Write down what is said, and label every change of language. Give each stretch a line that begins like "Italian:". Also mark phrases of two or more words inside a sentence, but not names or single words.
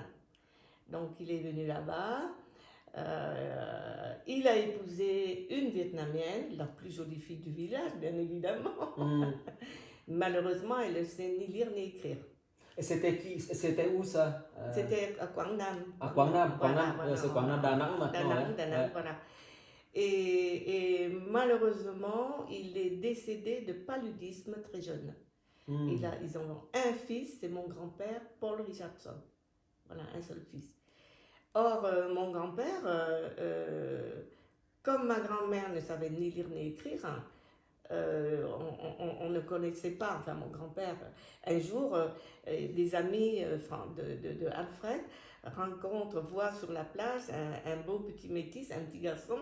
French: Donc il est venu là-bas, il a épousé une Vietnamienne, la plus jolie fille du village, bien évidemment. Malheureusement, elle ne sait ni lire ni écrire. Et c'était où ça? C'était à Quảng Nam. À Quảng Nam, c'est Quảng Nam, Da Nang maintenant. Da Nang, voilà. Et malheureusement, il est décédé de paludisme très jeune. Ils ont un fils, c'est mon grand-père, Paul Richardson. Voilà, un seul fils. Or, mon grand-père, comme ma grand-mère ne savait ni lire ni écrire, on ne connaissait pas, enfin mon grand-père, un jour, des amis de Alfred voient sur la place un beau petit métis, un petit garçon.